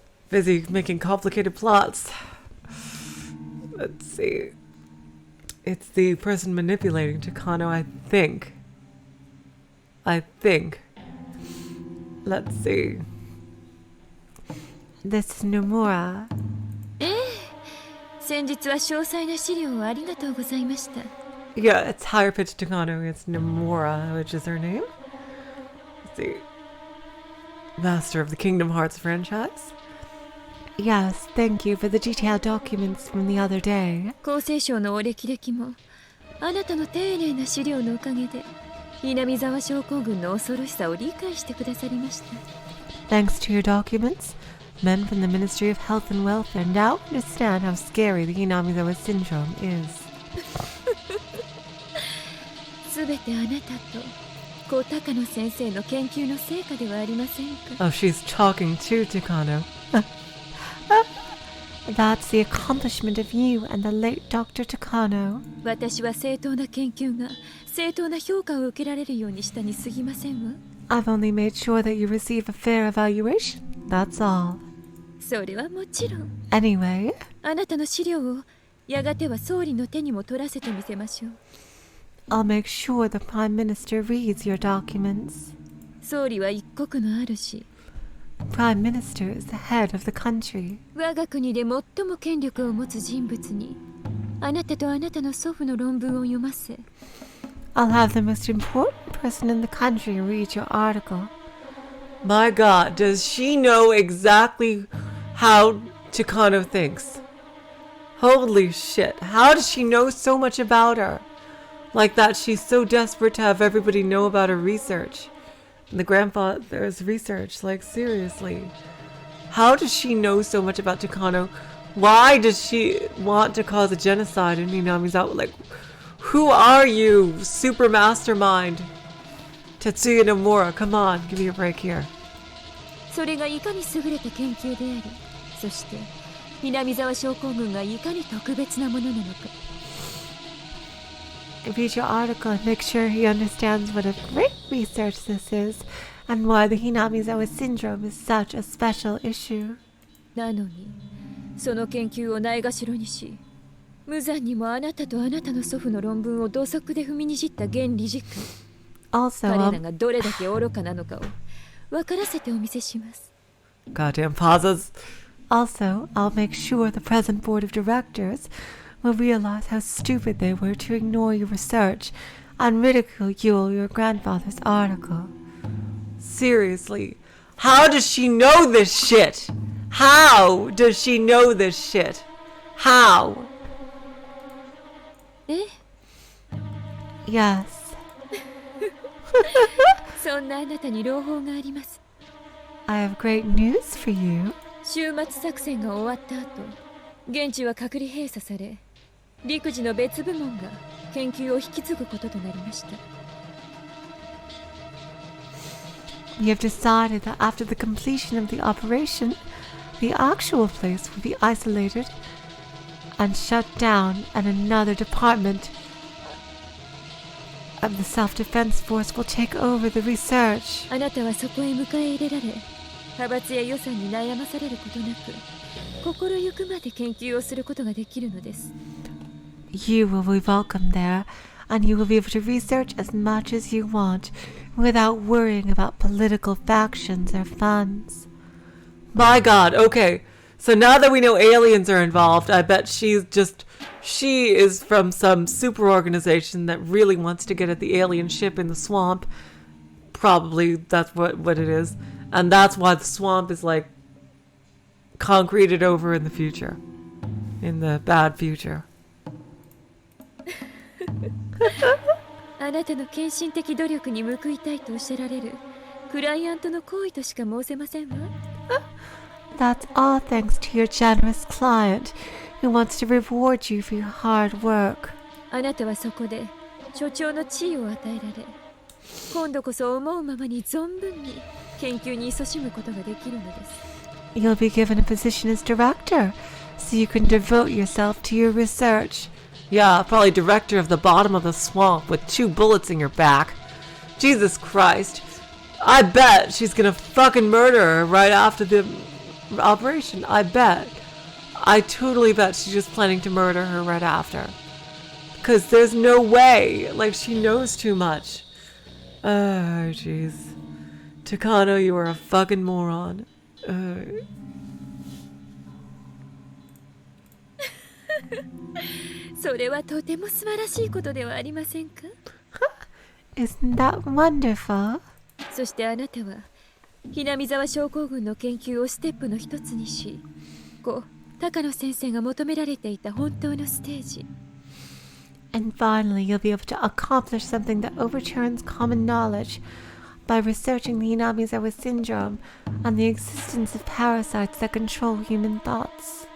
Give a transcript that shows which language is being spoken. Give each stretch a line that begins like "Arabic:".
English: Busy making complicated plots. Let's see. It's the person manipulating Takano, I think. Let's see. This is Nomura.
Japanese: 先日は詳細な資料をありがとうございました。
English: Yeah, it's higher pitched Takano. It's Nomura, which is her name. Let's see. Master of the Kingdom Hearts franchise. Yes, thank you for the detailed documents from the other day.
Japanese: 厚生省のお歴々もあなたの丁寧な資料のおかげで南沢症候群の恐ろしさを理解してくださりました。
English: Thanks to your documents, men from the Ministry of Health and Welfare now understand how scary the Hinamizawa syndrome is.
Japanese: すべてあなたと小高野先生の研究の成果ではありませんか。
English: Oh, she's talking to Takano. That's the accomplishment of you and the late Dr. Takano.
Japanese: 私は正当な研究が正当な評価を受けられるようにしたに過ぎませんわ。
English: I've only made sure that you receive a fair evaluation. That's all.
Japanese: それはもちろん。
English: Anyway,
Japanese: あなたの資料をやがては総理の手にも取らせてみせましょう。
English: I'll make sure the Prime Minister reads your documents.
Japanese: 総理は一国の主。
English: Prime Minister is the head of the country.
Japanese: 我が国で最も権力を持つ人物にあなたとあなたの祖父の論文を読ませ。
English: I'll have the most important person in the country read your article. My God, does she know exactly how Takano thinks? Holy shit, how does she know so much about her? Like that she's so desperate to have everybody know about her research. And the grandfather's research, like seriously. How does she know so much about Takano? Why does she want to cause a genocide in Hinamizawa? Like, who are you, super mastermind? Tetsuya Nomura, come on, give me a break here.
Japanese: それがいかに優れた研究であり、そして南沢症候群がいかに特別なものなのか。
English: Read your article and make sure he understands what a great research this is and why the Hinamizawa syndrome is such a special issue.
Japanese: なのに、その研究をないがしろにし、無残にもあなたとあなたの祖父の論文を土足で踏みにじった現理事官。
English: Also,
Japanese: 彼らがどれだけ愚かなのかを分からせてお見せします。
English: Goddamn pauses. Also, I'll make sure the present board of directors will realize how stupid they were to ignore your research and ridicule your grandfather's article. Seriously, how does she know this shit? How does she know this shit? How? え？ Yes.
Japanese: そんなあなたに朗報があります。
English: I have great news for you.
Japanese: 終末作戦が終わった後、現地は隔離閉鎖され、陸自の別部門が研究を引き継ぐこととなりました。
English: We have decided that after the completion of the operation, the actual place will be isolated and shut down, and another department of the self-defense force will take over the research.
Japanese: あなたはそこへ迎え入れられ、派閥や予算に悩まされることなく、心ゆくまで研究をすることができるのです。
English: You will be welcome there, and you will be able to research as much as you want without worrying about political factions or funds. My God, okay. So now that we know aliens are involved, I bet she is from some super organization that really wants to get at the alien ship in the swamp. Probably that's what it is. And that's why the swamp is like concreted over in the future. In the bad future.
Japanese: あなたの献身的努力に報いたいとおっしゃられるクライアントの行為としか申せませんわ。
English: That's all thanks to your generous client who wants to reward you for your hard work.
Japanese: あなたはそこで所長の地位を与えられ、今度こそ思うままに存分に研究に勤しむことができるのです。
English: You'll be given a position as director, so you can devote yourself to your research. Yeah, probably director of the bottom of the swamp with 2 bullets in your back. Jesus Christ. I bet she's gonna fucking murder her right after the operation. I bet. I totally bet she's just planning to murder her right after. Because there's no way. Like, she knows too much. Oh, jeez. Takano, you are a fucking moron.
Japanese: それはとても素晴らしいことではありませんか？
English: Isn't that wonderful?
Japanese: そしてあなたはひなみ沢症候群の研究をステップの一つにし、高野先生が求められていた本当のステージ。
English: And finally, you'll be able to accomplish something that overturns common knowledge by researching the Hinamizawa syndrome and the existence of parasites that control human thoughts.